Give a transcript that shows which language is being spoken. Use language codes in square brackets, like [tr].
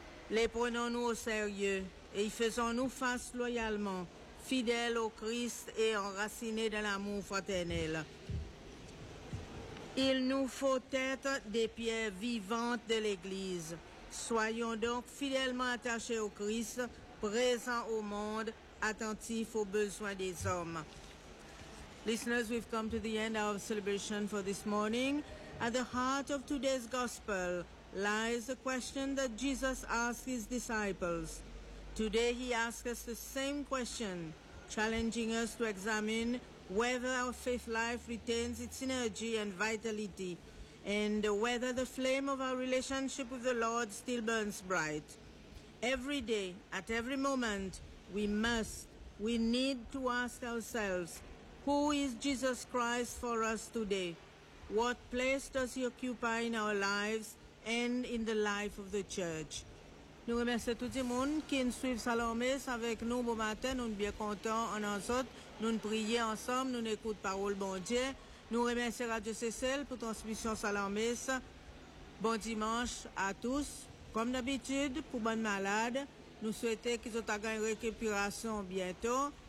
[fr] Les prenons-nous au sérieux et y faisons-nous face loyalement, fidèles au Christ et enracinés dans l'amour fraternel. Il nous faut être des pierres vivantes de l'Église. Soyons donc fidèlement attachés au Christ, présents au monde, attentifs aux besoins des hommes. [en] Listeners, we've come to the end of our celebration for this morning. At the heart of today's gospel lies a question that Jesus asked his disciples. Today he asks us the same question, challenging us to examine whether our faith life retains its energy and vitality, and whether the flame of our relationship with the Lord still burns bright. Every day, at every moment, we need to ask ourselves, who is Jesus Christ for us today? What place does he occupy in our lives and in the life of the church? [fr] Nous remercions tout le monde qui nous suit Salomé avec nous bon matin. Nous sommes bien contents en nous autres. Nous prions ensemble, nous écoutons parole bon Dieu. Nous remercions Radio CCL pour transmission Salomé. Bon dimanche à tous. Comme d'habitude, pour bonnes malades, nous souhaitons qu'ils aient une récupération bientôt.